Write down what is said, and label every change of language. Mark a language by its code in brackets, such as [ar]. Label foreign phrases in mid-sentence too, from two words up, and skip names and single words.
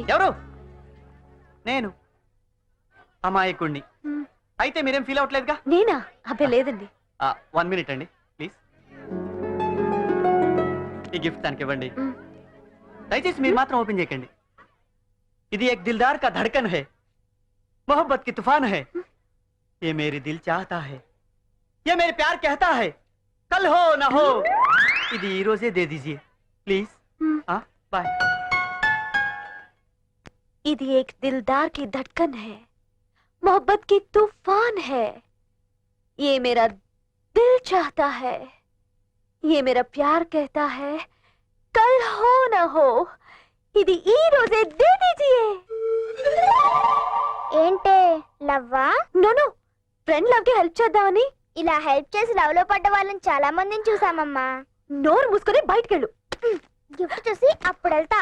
[te] ఎవరు? నేను అమాయకుణ్ణి. అయితే మీరేం ఫీల్ అవ్వట్లేదుగా? నేనా? అబ్బే లేదండి. 1 minute అండి ప్లీజ్. ఈ గిఫ్ట్ తనకి ఇవ్వండి. దయచేసి మీరు మాత్రం ఓపెన్ చేయకండి. ఇది [hi] एक दिलदार का धड़कन है, मोहब्बत की तूफान है, ये मेरी दिल चाहता है, ये मेरे प्यार कहता है, कल हो ना हो, [te] ఇది ఈ రోజే [hi] दे दीजिए [te] ప్లీజ్. బాయ్. ఇది [hi] एक दिलदार की धड़कन है, मोहब्बत की तूफान है, ये मेरा दिल चाहता है, ये मेरा प्यार कहता है, कल हो ना हो, [te] ఇది ఈ రోజే [hi] दे दीजिए. [te] ఏంటే లవ్వా? నో ఫ్రెండ్ లవ్ కి హెల్ప్ చేద్దామని. ఇలా హెల్ప్ చేసి లవ్ లో పడ్డ వాళ్ళని చాలా మందిని చూసామమ్మా. నోరు మూసుకొని బయటకెళ్ళు. గిఫ్ట్ చూసి అప్పుడు వెళ్తా.